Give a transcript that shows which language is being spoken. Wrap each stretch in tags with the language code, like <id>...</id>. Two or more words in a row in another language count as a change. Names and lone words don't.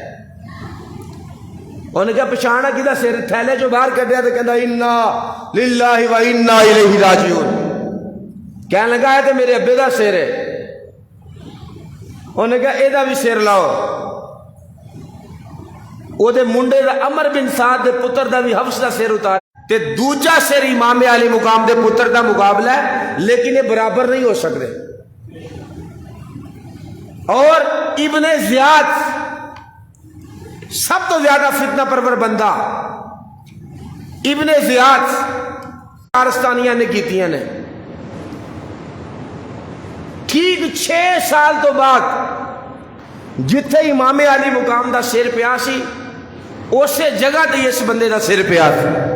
<pa>انہوں نے کہا پچھانا کیتا سر؟ تھیلے جو باہر کڈیا تے کہندا</pa> <ar>انا للہ و انا الیہ راجعون۔</ar> <pa>کہنے لگا ہے تے میرے ابے دا سر ہے۔ انہوں نے کہا اے دا بھی سر لاؤ۔ او دے منڈے دا عمر بن سعد دے پتر دا بھی حفص دا سر اتار تے دوجا سر امام علی مقام دے پتر دا مقابلہ ہے،</pa> <ur>لیکن یہ برابر نہیں ہو سکتے۔</ur> <pa>اور ابن زیاد سب تو زیادہ فتنہ پرور بندہ، ابن زیاد کارستانیاں نے کیتیاں نے، ٹھیک 6 سال تو بعد جتھے امام علی مقام دا سر پیا سی اسے جگہ تے اس بندے دا سر پیا سی۔</pa>